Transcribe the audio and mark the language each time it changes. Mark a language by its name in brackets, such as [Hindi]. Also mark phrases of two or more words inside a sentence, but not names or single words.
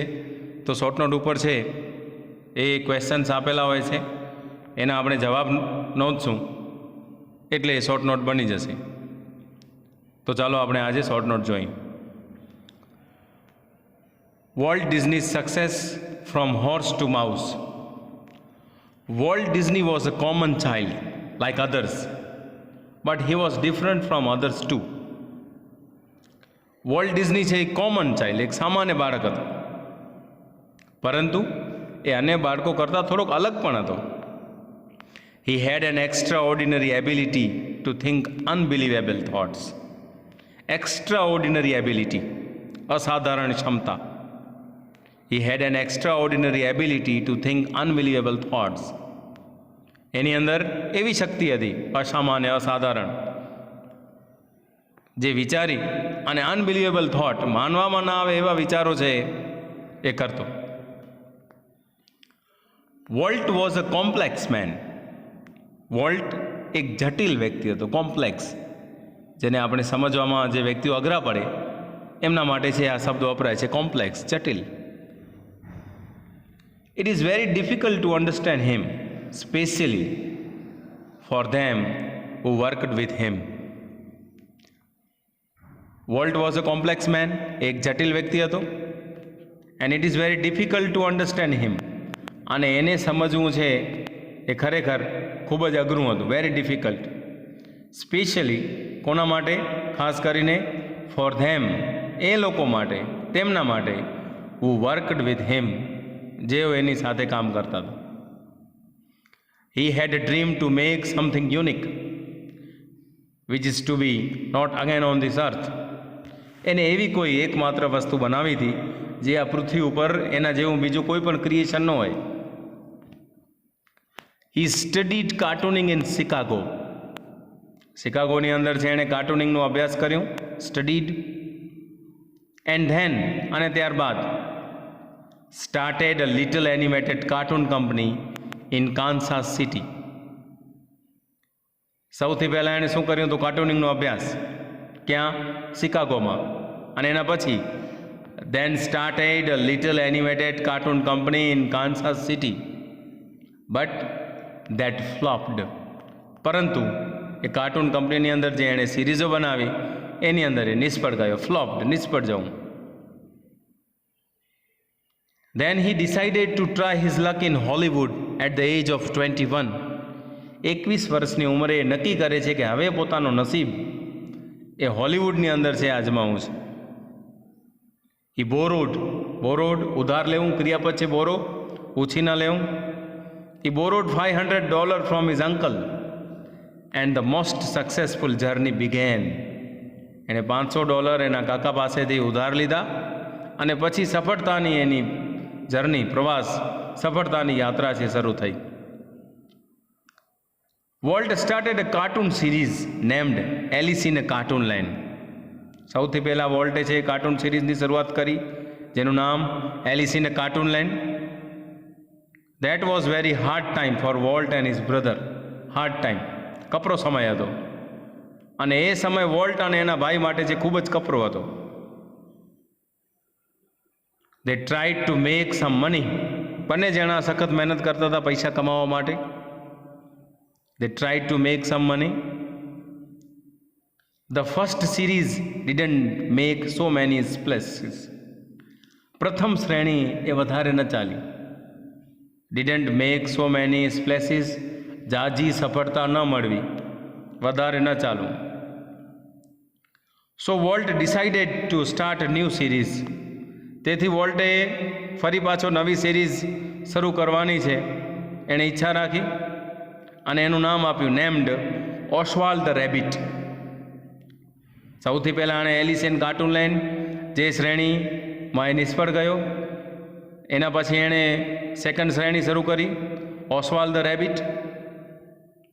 [Gujarati] તો [English] short note [Gujarati] ઉપર છે એ ક્વેશ્ચન્સ આપેલા હોય છે, એના આપણે જવાબ નોંધશું એટલે એ [English] short note [Gujarati] બની જશે. તો ચાલો આપણે આજે [English] short note [Gujarati] જોઈએ. [English] Walt Disney Success from Horse to Mouse. Walt Disney was a common child like others, but he was different from others too. [Gujarati] વોલ્ટ ડિઝની છે એક [English] common child, [Gujarati] એક સામાન્ય બાળક હતો, પરંતુ એ અન્ય બાળકો કરતાં થોડોક અલગ પણ હતો. [English] He had an extraordinary ability to think unbelievable thoughts. Extraordinary ability, [Gujarati] અસાધારણ ક્ષમતા. [English] He had an extraordinary ability to think unbelievable thoughts. [Gujarati] એની અંદર એવી શક્તિ હતી, અસામાન્ય, અસાધારણ, જે વિચારી અને [English] unbelievable thought, [Gujarati] માનવામાં ના આવે એવા વિચારો છે એ કરતો. [English] Walt was a complex man. [Gujarati] વોલ્ટ એક જટિલ વ્યક્તિ હતો, કોમ્પ્લેક્સ, જેને આપણે સમજવામાં જે વ્યક્તિઓ અઘરા પડે એમના માટે છે આ શબ્દ વપરાય છે, કોમ્પ્લેક્સ, જટિલ. [English] It is very difficult to understand him, especially for them who worked with him. Walt was a complex man, [Gujarati] એક જટિલ વ્યક્તિ હતો, [English] and it is very difficult to understand him. [Gujarati] અને એને સમજવું છે એ ખરેખર ખૂબ જ અઘરું હતું, [English] very difficult. [Gujarati] સ્પેશિયલી કોના માટે? ખાસ કરીને [English] for them, [Gujarati] એ લોકો માટે, તેમના માટે, [English] who worked with him, [Gujarati] જેઓ એની સાથે કામ કરતા હતા. [English] He had a dream to make something unique, which is to be not again on this earth. [Gujarati] એને એવી કોઈ એકમાત્ર વસ્તુ બનાવી હતી જે આ પૃથ્વી ઉપર એના જેવું બીજું કોઈ પણ ક્રિએશન ન હોય. [English] He studied cartooning in Chicago. [Gujarati] શિકાગોની અંદર છે એણે કાર્ટૂનિંગનો અભ્યાસ કર્યો, સ્ટડીડ. [English] and then, [Gujarati] અને ત્યારબાદ, [English] started a little animated cartoon company in Kansas City. [Gujarati] સૌથી પહેલાં એણે શું કર્યું હતું? કાર્ટૂનિંગનો અભ્યાસ. ક્યાં? શિકાગોમાં. અને એના પછી [English] then started a little animated cartoon company in Kansas City, but that flopped. [Gujarati] પરંતુ એ કાર્ટૂન કંપનીની અંદર જે એણે સિરીઝો બનાવી એની અંદર એ નિષ્ફળ ગયો, ફ્લોપ્ડ, નિષ્ફળ જવું. [English] Then he decided to try his luck in Hollywood at the age of 21. [Gujarati] 21 વર્ષની ઉંમરે એ નક્કી કરે છે કે હવે પોતાનો નસીબ એ હોલિવૂડની અંદર છે આજમાવું છે. [English] he borrowed, [Gujarati] ઉધાર લેવું, ક્રિયાપદ છે બોરો, ઉછીના લેવું. [English] he borrowed $500 from his uncle and the most successful journey began. [Gujarati] એણે $500 એના કાકા પાસેથી ઉધાર લીધા અને પછી સફળતાની એની જર્ની, પ્રવાસ, સફળતાની યાત્રા છે શરૂ થઈ. [English] Walt started a cartoon series named Alice in a Cartoon Land. [Gujarati] સૌથી પહેલાં વોલ્ટે છે [English] cartoon seriesની [Gujarati] શરૂઆત કરી જેનું નામ એલિસ ઇન અ કાર્ટૂન લેન્ડ. [English] That was very hard time for Walt and his brother. hard time, [Gujarati] કપરો સમય હતો, અને એ સમય વોલ્ટ અને એના ભાઈ માટે છે ખૂબ જ કપરો હતો. [English] They tried to make some money. [Gujarati] બંને જણા સખત મહેનત કરતા હતા પૈસા કમાવા માટે. [English] They tried to make some money. The first series didn't make so many splashes. [Gujarati] પ્રથમ શ્રેણી એ વધારે ન ચાલી. [English] Didn't make so many splashes, [Gujarati] જાજી સફળતા ન મળવી, વધારે ન ચાલવું. [English] So Walt decided to start a new series. [Gujarati] તેથી વોલ્ટે ફરી પાછો નવી સિરીઝ શરૂ કરવાની છે એણે ઈચ્છા રાખી અને એનું નામ આપ્યું નેમ્ડ ઓસ્વાલ્ડ ધ રેબિટ. સૌથી પહેલાં એણે એલિસ ઇન કાર્ટૂન લેન્ડ, જે શ્રેણીમાં એ નિષ્ફળ ગયો, એના પછી એણે સેકન્ડ શ્રેણી શરૂ કરી ઓસ્વાલ્ડ ધ રેબિટ.